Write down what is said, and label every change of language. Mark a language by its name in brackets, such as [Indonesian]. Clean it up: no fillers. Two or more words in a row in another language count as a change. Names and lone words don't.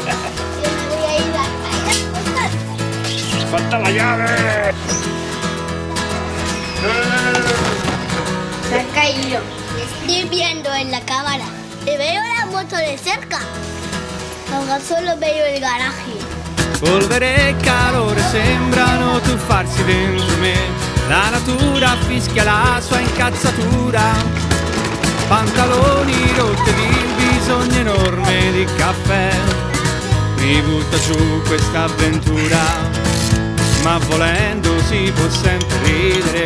[Spanish] Yo me voy a ir a las cosas. ¡Falta la llave! Se ha caído. Estoy viendo en la cámara. Y veo la moto de cerca. Ahora solo veo el garaje. [Italian] Polvere e calore sembrano tuffarsi dentro me. La natura fischia la sua incazzatura. Pantaloni rotti ed il bisogno enorme di caffè mi butta su questa avventura, ma volendo si può sempre ridere.